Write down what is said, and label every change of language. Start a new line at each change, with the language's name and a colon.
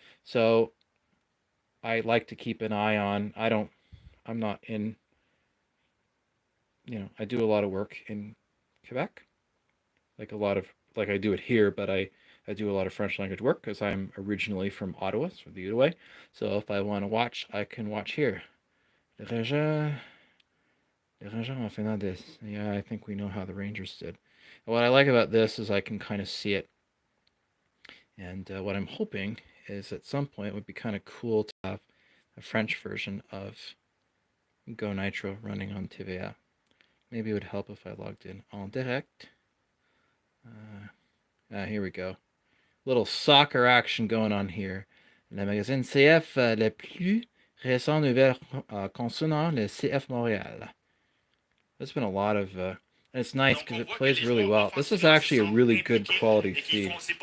English: So I like to keep an eye on, I'm not in, I do a lot of work in Quebec, like I do it here, but I do a lot of French language work because I'm originally from Ottawa, so the Outaouais. So if I want to watch, I can watch here.
French: Les Rangers en finlandais.
English: Yeah, I think we know how the Rangers did. And what I like about this is I can kind of see it. And what I'm hoping is at some point it would be kind of cool to have a French version of Go Nitro running on TVA. Maybe it would help if I logged in
French: en direct.
English: Here we go. Little soccer action going on here.
French: Le magazine CF, le plus récent nouvelle concernant le CF Montréal.
English: There's been a lot of, and it's nice because it plays really well. This is actually a really good quality feed.